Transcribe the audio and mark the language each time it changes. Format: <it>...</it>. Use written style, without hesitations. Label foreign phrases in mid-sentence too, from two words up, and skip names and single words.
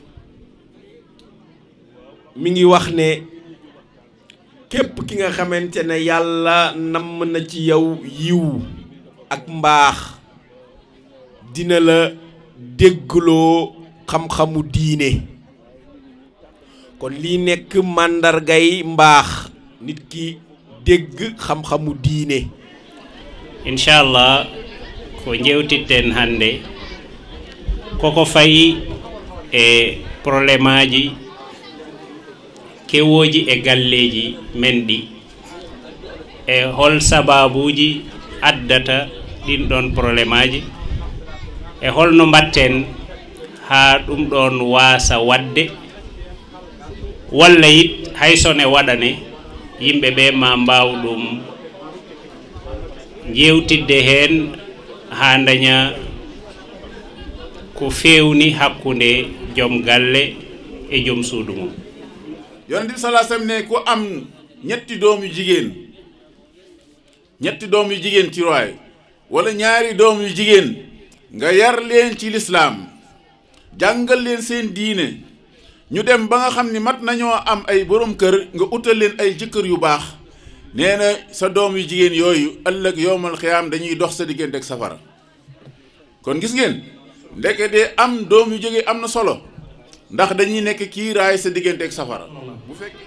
<wo>mi ngi wax ne képp ki nga xamante ne yàlla namm na ci yow yiw ak mbaax dina la déggloo xam-xamu diine kon lii nekk màndargay mbaax nit ki dégg xam-xamu diine</wo> <ff>inchallah ko jewtitten hannde koko fayi e probléme aji kewoji e galleji men ɗi e hol sababuji addata ɗin ɗon probléme aji e holno mbatten ha ɗum ɗon wasa wadde walla yit haysone waɗane yimɓe ɓe ma mbaw ɗum jewtidde hen ha daña ko fewni hakkude joom galle e joom suudu mum</ff> <wo>yonent bi</wo> <ar>صلى الله عليه وسلم</ar> <wo>ne ku am ñetti doom yu jigéen ci roy wala ñaari doom yu jigéen nga yar leen ci lislaam jàngal leen seen diine ñu dem ba nga xam ni mat nañoo am ay borom kër nga utal leen ay jëkkër yu baax nee na sa doom yu jigéen yooyu ëllëg</wo> <ar>يوم القيامة</ar> <wo>dañuy dox sa diggante ak safara kon gis ngeen ndeke de am doom yu jigéen am na solo ndax dañuy nekk kii raay sa diggante ak safara bu fekkee</wo>